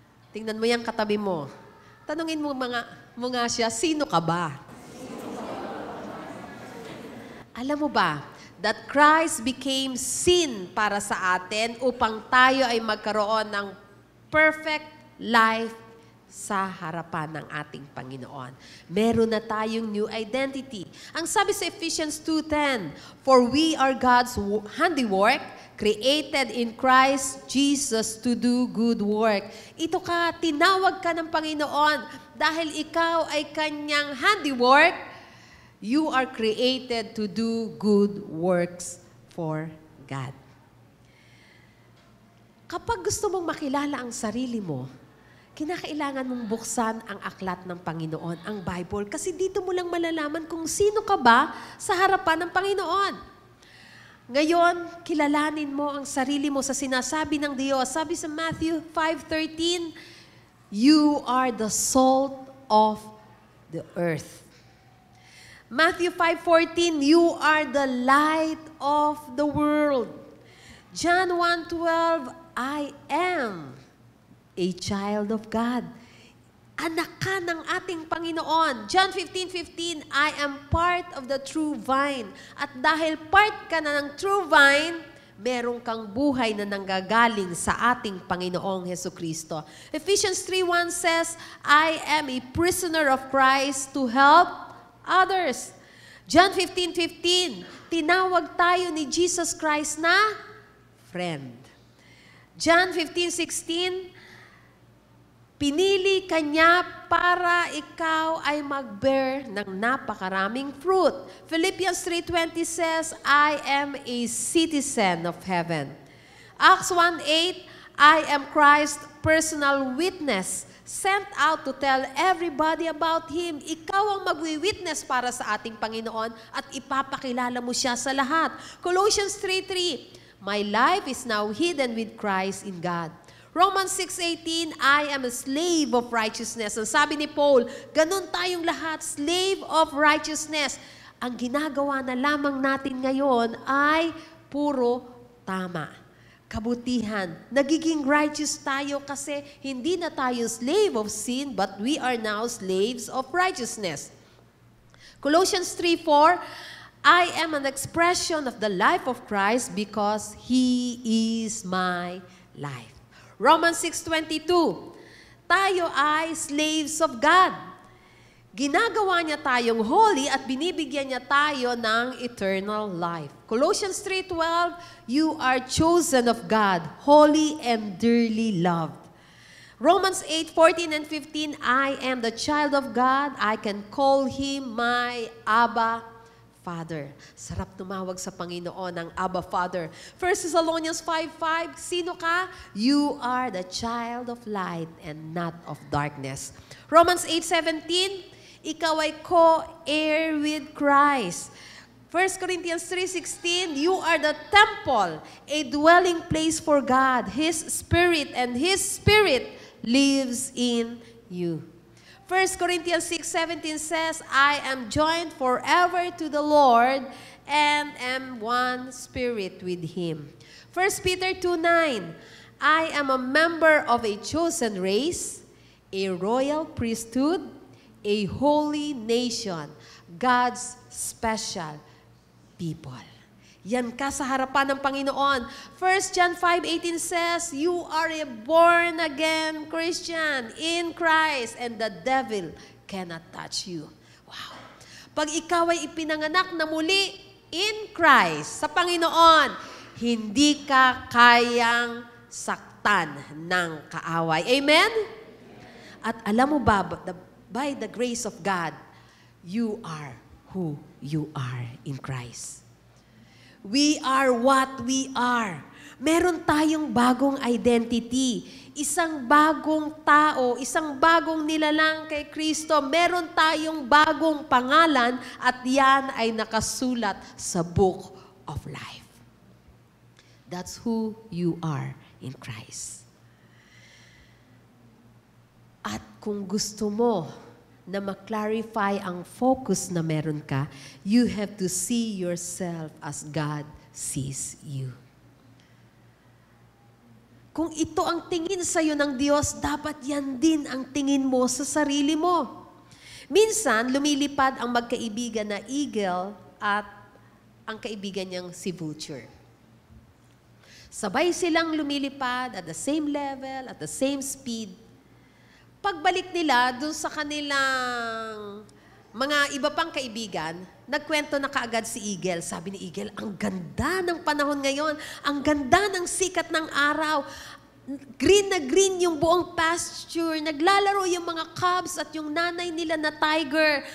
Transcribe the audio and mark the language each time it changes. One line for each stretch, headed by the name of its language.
Filipino: Tingnan mo yung katabi mo. Tanungin mo nga siya, sino ka ba? Alam mo ba,
English: that Christ became sin
Filipino: para sa atin upang tayo ay magkaroon ng perfect life sa harapan ng ating Panginoon. Meron na tayong new identity. Ang sabi sa
English: Ephesians 2:10, for we are God's handiwork, created in Christ Jesus to do good work.
Filipino: Ito ka, tinawag ka ng Panginoon dahil ikaw ay kanyang handiwork.
English: You are created to do good works for God.
Filipino: Kapag gusto mong makilala ang sarili mo, kinakailangan mong buksan ang aklat ng Panginoon, ang Bible, kasi dito mo lang malalaman kung sino ka ba sa harapan ng Panginoon. Ngayon, kilalanin mo ang sarili mo sa sinasabi ng Diyos. Sabi sa
English: Matthew 5:13, you are the salt of the earth. Matthew 5:14, you are the light of the world. John 1:12, I am a child of God.
Filipino: Anak ka ng ating Panginoon. John 15:15,
English: I am part of the true vine.
Filipino: At dahil part ka na ng true vine, meron kang buhay na nanggagaling sa ating Panginoong Hesukristo.
English: Ephesians 3:1 says, I am a prisoner of Christ to help others.
Filipino: John 15:15, tinawag tayo ni Jesus Christ na friend. John 15:16, pinili kanya para ikaw ay mag-bear ng napakaraming fruit.
English: Philippians 3:20 says, I am a citizen of heaven. Acts 1:8, I am Christ's personal witness, sent out to tell everybody about Him.
Filipino: Ikaw ang magwi-witness para sa ating Panginoon at ipapakilala mo siya sa lahat.
English: Colossians 3:3, my life is now hidden with Christ in God. Romans 6:18, I am a slave of righteousness.
Filipino: Ang sabi ni Paul, ganun tayong lahat,
English: slave of righteousness.
Filipino: Ang ginagawa na lamang natin ngayon ay puro tama. Kabutihan. Nagiging righteous tayo kasi hindi na tayo
English: slave of sin, but we are now slaves of righteousness. Colossians 3:4, I am an expression of the life of Christ because He is my life.
Filipino: Romans 6:22, tayo ay
English: slaves of God.
Filipino: Ginagawa niya tayong holy at binibigyan niya tayo ng eternal life.
English: Colossians 3:12, you are chosen of God, holy and dearly loved. Romans 8:14 and 15, I am the child of God, I can call Him my Abba Father.
Filipino: Sarap tumawag sa Panginoon ng Abba Father. 1 Thessalonians 5:5, sino ka?
English: You are the child of light and not of darkness. Romans 8:17,
Filipino: ikaw ay
English: co-heir with Christ. 1 Corinthians 3:16, you are the temple, a dwelling place for God. His Spirit and His Spirit lives in you. 1 Corinthians 6:17 says, I am joined forever to the Lord and am one spirit with Him. 1 Peter 2:9, I am a member of a chosen race, a royal priesthood, a holy nation, God's special people.
Filipino: Yan ka sa harapan ng Panginoon.
English: 1 John 5:18 says, you are a born-again Christian in Christ and the devil cannot touch you. Wow.
Filipino: Pag ikaw ay ipinanganak na muli in Christ, sa Panginoon, hindi ka kayang saktan ng kaaway. Amen? At alam mo ba,
English: by the grace of God, you are who you are in Christ. We are what we are.
Filipino: Meron tayong bagong identity. Isang bagong tao, isang bagong nilalang kay Kristo. Meron tayong bagong pangalan at yan ay nakasulat sa Book of Life.
English: That's who you are in Christ.
Filipino: At kung gusto mo na ma-clarify ang focus na meron ka,
English: you have to see yourself as God sees you.
Filipino: Kung ito ang tingin sa'yo ng Diyos, dapat yan din ang tingin mo sa sarili mo. Minsan, lumilipad ang magkaibigan na eagle at ang kaibigan niyang si vulture. Sabay silang lumilipad
English: at the same level, at the same speed.
Filipino: Pagbalik nila dun sa kanilang mga iba pang kaibigan, nagkwento na kaagad si Eagle. Sabi ni Eagle, ang ganda ng panahon ngayon, ang ganda ng sikat ng araw, green na green yung buong pasture, naglalaro yung mga cubs at yung nanay nila na tiger.